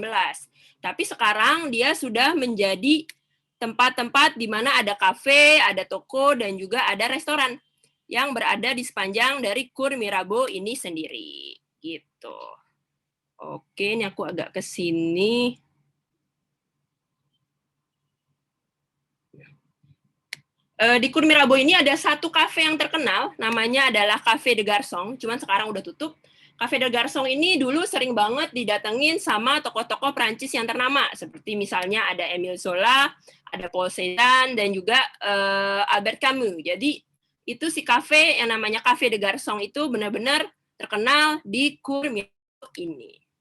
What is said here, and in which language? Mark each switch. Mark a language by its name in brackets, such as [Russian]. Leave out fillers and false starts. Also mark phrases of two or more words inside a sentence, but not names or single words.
[Indonesian] Tapi sekarang dia sudah menjadi tempat-tempat di mana ada kafe, ada toko, dan juga ada restoran yang berada di sepanjang dari Cour Mirabeau ini sendiri. Gitu. Oke, ini aku agak ke sini. Di Cour Mirabeau ini ada satu kafe yang terkenal, namanya adalah Café de Garçon, cuman sekarang udah tutup. Café de Garçon ini dulu sering banget didatengin sama tokoh-tokoh Prancis yang ternama, seperti misalnya ada Émile Zola, ada Paul Cézanne, dan juga Albert Camus. Jadi itu si kafe yang namanya Cafe de Garçon itu benar-benar terkenal di Cour Mirabeau ini.